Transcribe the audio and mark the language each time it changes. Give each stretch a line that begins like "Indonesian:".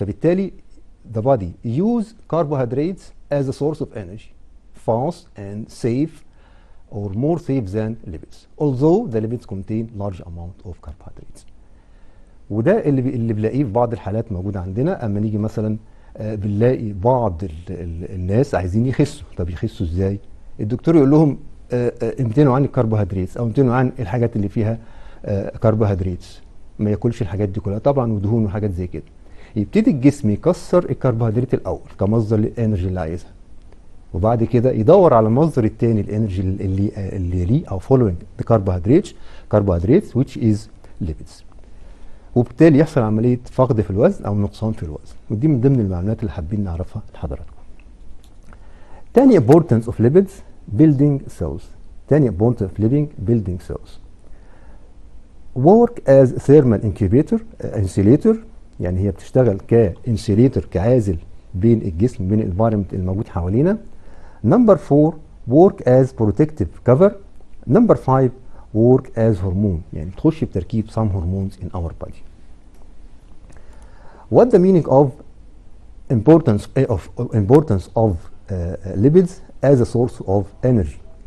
Arabic: فبالتالي
English: the body use carbohydrates as a source of energy, fast and safe or more safe than lipids, although the lipids contain large amount of carbohydrates.
Arabic: وده اللي بنلاقيه في بعض الحالات موجودة عندنا. اما نيجي مثلا بنلاقي بعض الناس عايزين يخسوا. طب يخسوا ازاي؟ الدكتور يقول لهم امتنعوا عن الكربوهيدرات او امتنعوا عن الحاجات اللي فيها كربوهيدرات، ما ياكلش الحاجات دي كلها طبعا ودهون وحاجات زي كده. يبتدي الجسم يكسر الكربوهيدرات الاول كمصدر للانرجي اللي عايزها، وبعد كده يدور على المصدر الثاني الانرجي اللي ليه او
English: following the carbohydrates which is lipids.
Arabic: وبالتالي يحصل عمليه فقد في الوزن او نقصان في الوزن. ودي من ضمن المعلومات اللي حابين نعرفها لحضراتكم. تاني
English: importance of lipids building cells. تاني importance of building cells work as thermal incubator insulator.
Arabic: يعني هي بتشتغل كانسيليتور كعازل بين الجسم بين الانفايرمنت الموجود حوالينا.
English: Number 4 work as protective cover. Number 5 work as hormone.
Arabic: يعني بتخش بتركيب
English: some hormones in our body. What the meaning of importance of lipids as a source of energy?